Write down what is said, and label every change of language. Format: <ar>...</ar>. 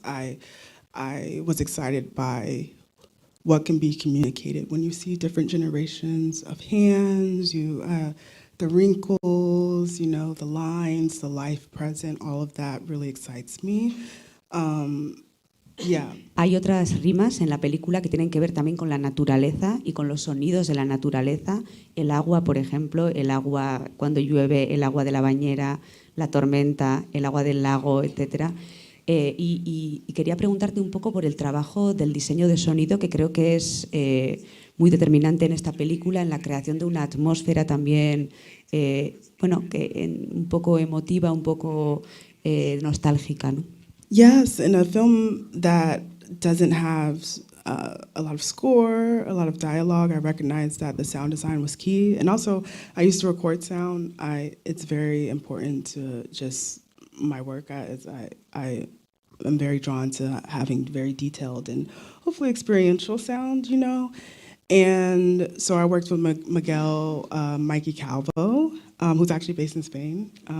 <en>I was excited by what can be communicated when you see different generations of hands, the wrinkles, the lines, the life present, all of that really excites me. Yeah.</en> <es>Hay otras rimas en la película que tienen que ver también con la naturaleza y con los sonidos de la naturaleza. El agua, por ejemplo, el agua cuando llueve, el agua de la bañera, la tormenta, el agua del lago, etc. Y quería preguntarte un poco por el trabajo del diseño de sonido, que creo que es muy determinante en esta película, en la creación de una atmósfera también, un poco emotiva, un poco nostálgica, ¿no?</es> <en>Yes, in a film that doesn't have a lot of score, a lot of dialogue, I recognized that the sound design was key. And also, I used to record sound. It's very important to just my work. I am very drawn to having very detailed and hopefully experiential sound, And so I worked with Miguel Mikey Calvo, who's actually based in Spain.</en>